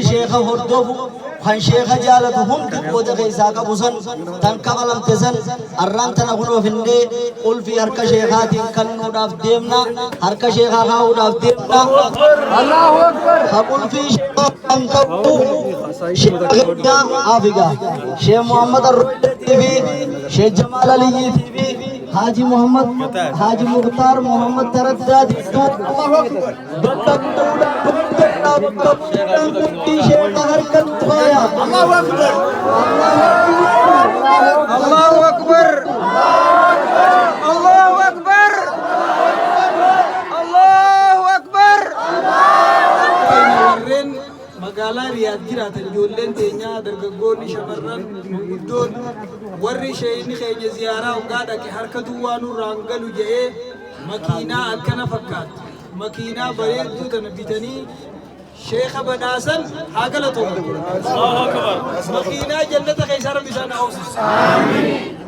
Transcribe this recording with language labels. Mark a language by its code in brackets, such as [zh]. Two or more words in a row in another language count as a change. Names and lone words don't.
[om] sheekha hordofu kan sheekha jaalatu hundi qooda keessaa qabu san tan kafalamte san arraan tana kunoo finnee ulfii harka sheekaatiin kennuudhaaf deemna harka sheekaa kaa'uudhaaf deemna [ar] الله أكبر [om] ha ulfii sheekaan qabu sheekha Afrika Sheekh Muhammad Arrooti fi Sheekh Jamaal Aliyyi fi Haji Muhammad Haji Mukhtar Muhammad Taraddaad [ar] الله أكبر الله أكبر الله أكبر الله أكبر الله أكبر [om] warreen magaalaa Riyaad jiraatan ijoolleen teenya dargaggoonni shamarran gurguddoon warri sheeyni keenya ziyaaraa hoggaa dhaqe harka duwwaa nurraan galu jedhee makiinaa akkana fakkaatu makiinaa bareedduu tana bitanii sheekha badhaasan haa galatoomatu [ar] الله أكبر [om] makiinaa jannata keessa rabbi isaan hawwisiisu amiin